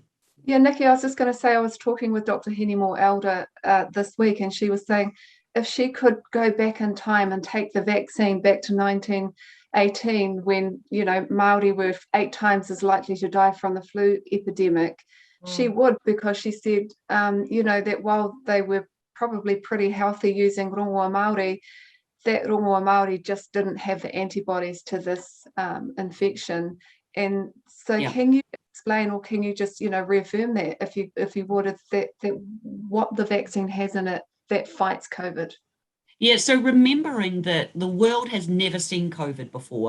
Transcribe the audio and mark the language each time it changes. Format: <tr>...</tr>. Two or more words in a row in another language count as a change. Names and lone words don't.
<en>Yeah, Nikki, I was just going to say, I was talking with Dr. Henimore Elder this week, and she was saying if she could go back in time and take the vaccine back to 1918, when, you know, Māori were 8 times as likely to die from the flu epidemic, she would, because she said, you know, that while they were probably pretty healthy using</en> <mi>rongoa Māori,</mi> <en>that</en> <mi>rongoa Māori</mi> <en>just didn't have the antibodies to this infection. And so can you explain, or can you just, you know, reaffirm that if you would, that what the vaccine has in it that fights COVID? Yeah, so remembering that the world has never seen COVID before.</en>